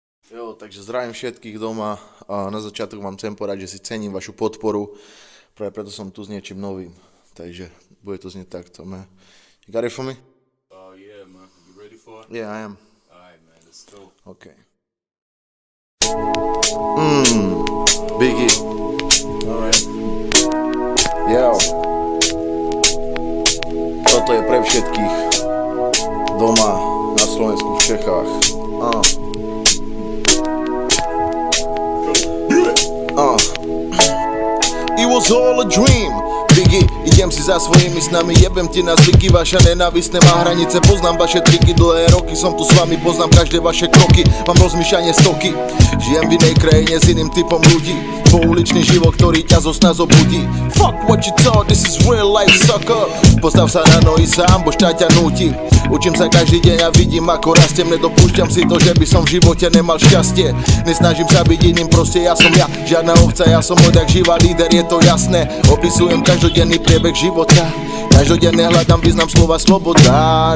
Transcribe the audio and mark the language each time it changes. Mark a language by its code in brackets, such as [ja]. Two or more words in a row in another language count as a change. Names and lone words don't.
[sk] Jo, takže zdravím všetkých doma a na začiatok vám chcem povedať, že si cením vašu podporu, práve preto som tu s niečím novým, takže bude to znieť takto, [en] man. You got it for me? Yeah, man. You ready for it? Yeah, I am. Alright, man. Let's go. Okay. Biggie. Alright. Yo. [sk] Toto je pre všetkých doma na Slovensku, v Čechách. [en] It was all a dream. Biggie, [sk] idem si za svojimi snami, jebem ti na zvyky, vaše nenávistné má hranice, poznám vaše triky, dlhé roky som tu s vami, poznám každé vaše kroky, mám rozmýšľanie stoky, žijem v inej krajine s iným typom ľudí, pouličný život, ktorý ťa zo sna zobudí. [en] Fuck what you thought, this is real life, sucker. [sk] Postav sa na nohy sám, bo štát ťa núti. Učím sa každý deň a vidím, ako rastiem, nedopúšťam si to, že by som v živote nemal šťastie. Nesnažím sa byť iným, proste ja som ja, žiadna ovca, ja som odjak živá líder, je to jasné. Opisujem každodenný priebeh života, každodenne hľadám význam slova sloboda.